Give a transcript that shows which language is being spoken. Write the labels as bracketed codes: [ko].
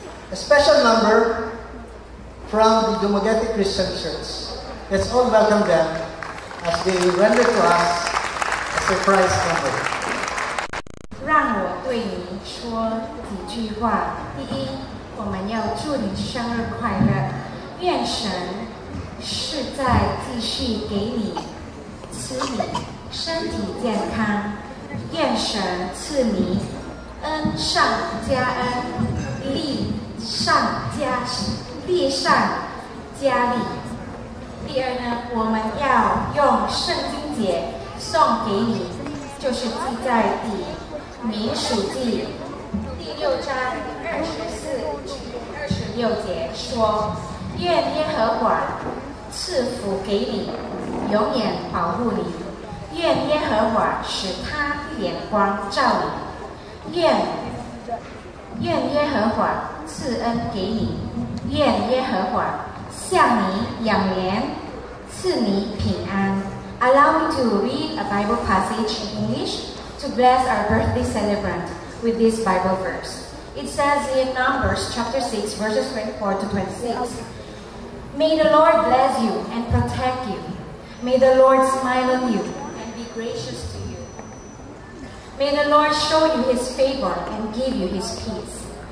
[en] A special number from the Dumaguete Christian Church. Let's all welcome them as they render to us a surprise number. [zh] 让我对你说几句话。第一，我们要祝你生日快乐，愿神是在继续给你赐你身体健康，愿神赐你恩上加恩，利上加利。第二呢，我们要用圣经节送给你，就是记在民数记第6章24至26节说：愿耶和华赐福给你，永远保护你；愿耶和华使他眼光照你； 愿耶和华赐恩给你；愿耶和华向你仰怜，赐你平安。 [en] Allow me to read a Bible passage in English to bless our birthday celebrant with this Bible verse. It says in Numbers chapter 6 verses 24 to 26, May the Lord bless you and protect you. May the Lord smile on you and be gracious to you. May the Lord show you his favor and give you his peace.